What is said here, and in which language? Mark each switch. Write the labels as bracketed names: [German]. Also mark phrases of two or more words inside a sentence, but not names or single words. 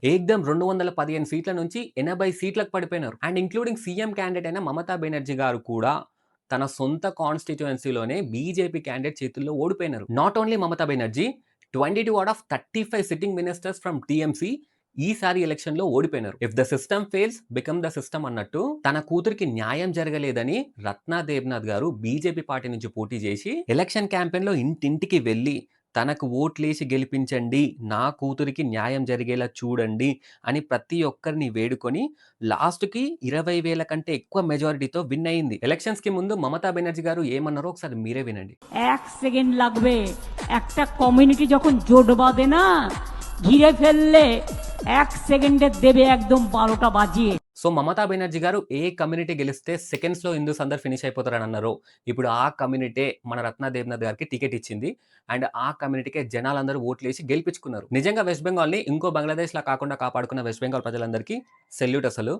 [Telugu] ఏకదం 215 సీట్ల నుంచి 80 సీట్లకు పడిపోయినారు. [English] and including CM candidate [Telugu] అయిన మమతా బెనర్జీ గారు కూడా తన సొంత కాన్స్టిట్యుయెన్సీలోనే బీజేపీ క్యాండిడేట్ చేతుల్లో ఓడిపోయినారు. [English] not only [Telugu] మమతా బెనర్జీ, [English] 22 out of 35 sitting ministers from TMC [Telugu] ఈసారి ఎలక్షన్ లో ఓడిపోయినారు. [English] if the system fails become the system [Telugu] అన్నట్టు తన కూతురికి న్యాయం జరగలేదని రత్నా దేవ్నాథ్ గారు బీజేపీ పార్టీ నుంచి పోటీ చేసి [English] election campaign [Telugu] లో ఇంటింటికి వెళ్ళి తనకు ఓట్లేసి గెలిపించండి, నా కూతురికి న్యాయం జరిగేలా చూడండి అని ప్రతి ఒక్కరిని వేడుకొని లాస్ట్ కి 20,000 కంటే ఎక్కువ మెజారిటీతో విన్ అయింది. ఎలక్షన్స్ కి ముందు మమతా బెనర్జీ గారు ఏమన్నారో ఒకసారి మీరే వినండి. [Bangla] 1 সেকেন্ড লাগবে একটা কমিউনিটি যখন জোট বাঁধে না ঘিরে ফেললে 1 সেকেন্ডে দেবে একদম 12টা বাজিয়ে. [Telugu] సో మమతా బెనర్జీ గారు ఏ కమ్యూనిటీ గెలిస్తే సెకండ్స్ లో హిందూస్ అందరు ఫినిష్ అయిపోతారని అన్నారు. ఇప్పుడు ఆ కమ్యూనిటీ మన రత్నా దేవ్నాథ్ గారికి టికెట్ ఇచ్చింది అండ్ ఆ కమ్యూనిటీకే జనాలందరూ ఓట్లేసి గెలిపించుకున్నారు. నిజంగా వెస్ట్ బెంగాల్ ని ఇంకో బంగ్లాదేశ్ లా కాకుండా కాపాడుకున్న వెస్ట్ బెంగాల్ ప్రజలందరికీ సెల్యూట్ అసలు.